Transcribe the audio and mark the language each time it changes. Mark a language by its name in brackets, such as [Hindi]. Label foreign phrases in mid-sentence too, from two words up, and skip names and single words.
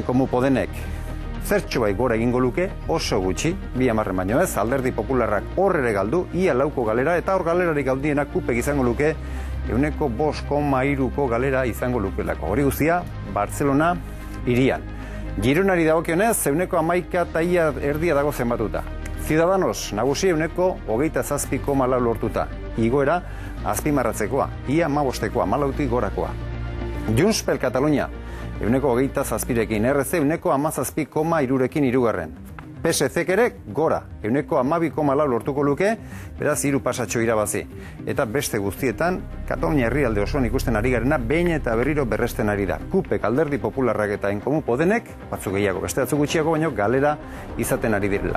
[Basque] Katalunian Komun Podenek Zertxo bai gora egingo luke, oso gutxi, 2 baino ez, Alderdi Popularrak hor ere galdu, ia lauko galera, eta hor galerarik galdienak kupek izango luke, 5,3ko galera izango lukelako. Hori guztia, Barcelona hirian. Gironari dagokionez, 11 eta ia erdia dago zenbatuta. Ciudadanos nagusi 27,4 lortuta. Igoera azpimarratzekoa, ia 15koa, 14tik gorakoa. Junts per Catalunya 27rekin, RC 17,3rekin hirugarren. PSC ere gora, 12,4 lortuko luke, beraz 3 pasatxo irabazi. Eta beste guztietan, Katalunia herrialde osoan ikusten ari garena, behin eta berriro berresten ari da. Kupek, Alderdi Popularrak eta En Comú Podemek, batzuk gehiago, beste batzuk gutxiago, baino galera izaten ari direla.